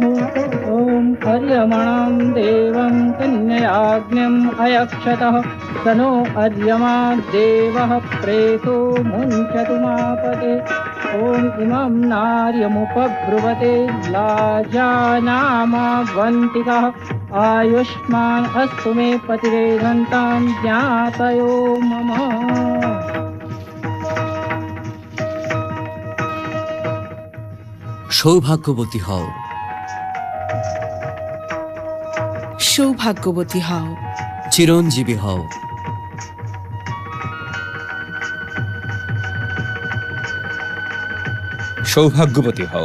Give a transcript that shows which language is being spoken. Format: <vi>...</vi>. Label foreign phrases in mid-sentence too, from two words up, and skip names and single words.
<sa>ॐ अर्यमणं देवं कन्ययाज्ञम् अयक्षतः स नो अर्यमा देवः प्रेतो मुञ्चतु मापते ॐ इमं नार्यमुपब्रुवते लाजानामवन्तिकः आयुष्मान् अस्तु मे पतिरेधन्तां ज्ञातयो मम।</sa> <bn>সৌভাগ্যবতী হও, সৌভাগ্যবতী হও, চিরঞ্জীবী হও, সৌভাগ্যবতী হও,</bn>